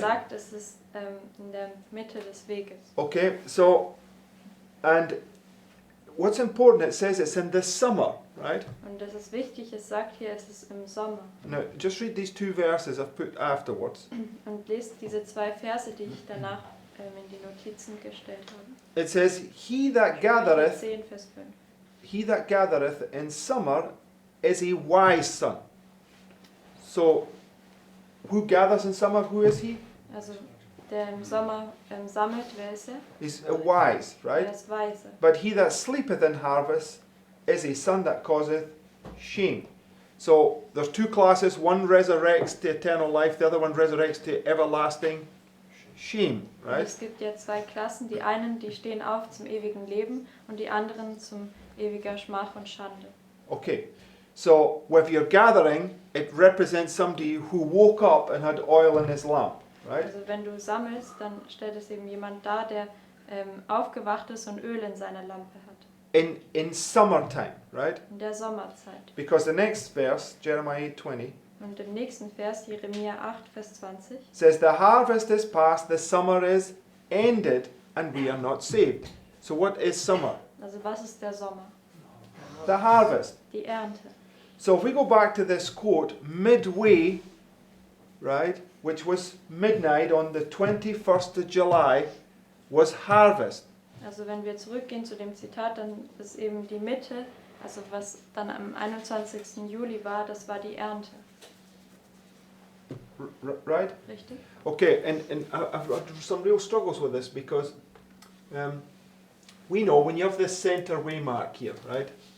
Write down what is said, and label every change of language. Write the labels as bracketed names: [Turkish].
[German] sagt, es ist in der Mitte des Weges. [English] Okay, so, and what's important, it says it's in the summer, right? [German] Und das ist wichtig, es sagt hier, es ist im Sommer. [English] Now, just read these two verses I've put afterwards. [German] Und lest diese zwei Verse, die ich danach in die Notizen gestellt habe. [English] It says, He that [German] Sprüche [English] gathereth [German] 10, Vers 5. [English] He that gathereth in summer is a wise son. So, who gathers in summer? Who is he? [German] Also der im Sommer sammelt, wer ist er? [English] He's a wise, right? [German] Er ist weise. [English] But he that sleepeth in harvest is a son that causeth shame. So, there's two classes. One resurrects to eternal life. The other one resurrects to everlasting shame, [German] Und [English] right? [German] es gibt ja zwei Klassen. Die einen, die stehen auf zum ewigen Leben und die anderen zum ewiger Schmach und Schande. [English] Okay. So, if you're gathering, it represents somebody who woke up and had oil in his lamp, right? [German] Also wenn du sammelst, dann stellt es eben jemand dar, der aufgewacht ist und Öl in seiner Lampe hat. [English] In summertime, right? [German] In der Sommerzeit. [English] Because the next verse, Jeremiah 8:20, [German] Und im nächsten Vers, Jeremia 8, Vers 20, [English] says, The harvest is past, the summer is ended, and we are not saved. So what is summer? [German] also was ist der Sommer? [English] The harvest. [German] Die Ernte. [English] So if we go back to this quote, midway, right, which was midnight on the 21st of July, was harvest. [German] Also wenn wir zurückgehen zu dem Zitat, dann ist eben die Mitte, also was dann am 21. Juli war, das war die Ernte. [English] Right? [German] Richtig? [English] Okay, and I've got some real struggles with this because we know when you have this center waymark here, right?